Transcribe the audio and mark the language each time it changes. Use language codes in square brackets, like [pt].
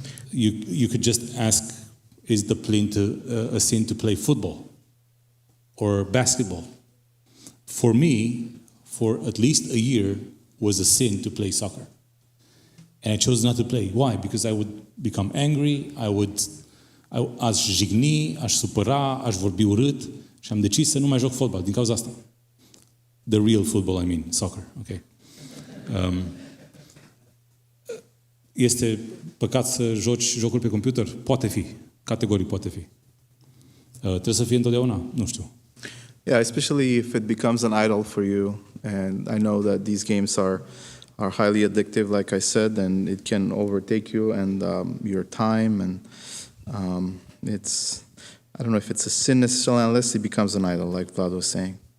[en] You could just ask, is a sin to play football or basketball? For me, for at least a year, was a sin to play soccer. And I chose not to play. Why? Because I would become angry, [ro] aș jigni, aș supăra, aș vorbi urât și am decis să nu mai joc fotbal din cauza asta. [en] The real football, I mean, soccer, okay. [ro] Este păcat să joci jocuri pe computer? Poate fi. Categoric poate fi. Trebuie să fie întotdeauna? Nu știu. [en] Yeah, especially if it becomes an idol for you. And I know that these games are highly addictive, like I said, and it can overtake you and your time. And I don't know if it's a sin necessarily, unless it becomes an idol, like Vlad was saying.